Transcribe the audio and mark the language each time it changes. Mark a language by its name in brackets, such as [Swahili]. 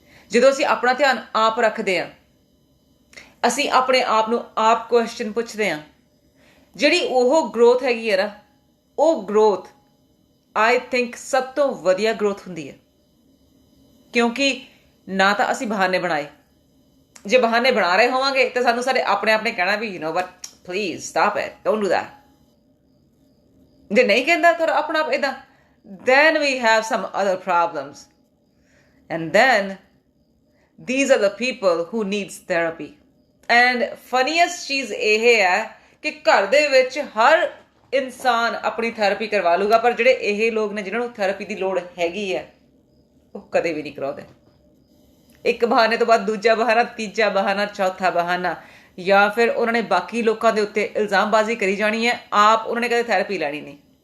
[Punjabi] ਜਦੋਂ ਅਸੀਂ ਆਪਣਾ ਧਿਆਨ ਆਪ ਰੱਖਦੇ ਹਾਂ, ਅਸੀਂ ਆਪਣੇ ਆਪ ਨੂੰ ਆਪ ਕੁਐਸਚਨ ਪੁੱਛਦੇ ਹਾਂ, ਜਿਹੜੀ ਉਹ ਗਰੋਥ ਹੈਗੀ ਹੈ ਨਾ, ਉਹ ਗਰੋਥ [English] I think [Punjabi] ਸਭ ਤੋਂ ਵਧੀਆ ਗਰੋਥ ਹੁੰਦੀ ਹੈ। ਕਿਉਂਕਿ ਨਾ ਤਾਂ ਅਸੀਂ ਬਹਾਨੇ ਬਣਾਏ, ਜੇ ਬਹਾਨੇ ਬਣਾ ਰਹੇ ਹੋਵਾਂਗੇ ਤਾਂ ਸਾਨੂੰ ਸਾਡੇ ਆਪਣੇ ਆਪ ਨੇ ਕਹਿਣਾ ਵੀ [English] You know what please stop it, don't do that. [Punjabi] ਜੇ ਨਹੀਂ ਕਹਿੰਦਾ ਤਾਂ ਆਪਣਾ ਆਪ ਏਦਾਂ, [English] then we have some other problems, and then these are the people who needs therapy. And funniest [Punjabi] ਚੀਜ਼ ਇਹ ਹੈ ਕਿ ਘਰ ਦੇ ਵਿੱਚ ਹਰ ਇਨਸਾਨ ਆਪਣੀ ਥੈਰੇਪੀ ਕਰਵਾ ਲੂਗਾ, ਪਰ ਜਿਹੜੇ ਇਹ ਲੋਕ ਨੇ ਜਿਨ੍ਹਾਂ ਨੂੰ ਥੈਰੇਪੀ ਦੀ ਲੋੜ ਹੈਗੀ ਹੈ ਉਹ ਕਦੇ ਵੀ ਨਹੀਂ ਕਰਾਉਂਦੇ। ਇੱਕ ਬਹਾਨੇ ਤੋਂ ਬਾਅਦ ਦੂਜਾ ਬਹਾਨਾ, ਤੀਜਾ ਬਹਾਨਾ, ਚੌਥਾ ਬਹਾਨਾ, ਜਾਂ ਫਿਰ ਉਹਨਾਂ ਨੇ ਬਾਕੀ ਲੋਕਾਂ ਦੇ ਉੱਤੇ ਇਲਜ਼ਾਮਬਾਜ਼ੀ ਕਰੀ ਜਾਣੀ ਹੈ, ਆਪ ਉਹਨਾਂ ਨੇ ਕਦੇ ਥੈਰੇਪੀ ਲੈਣੀ ਨਹੀਂ।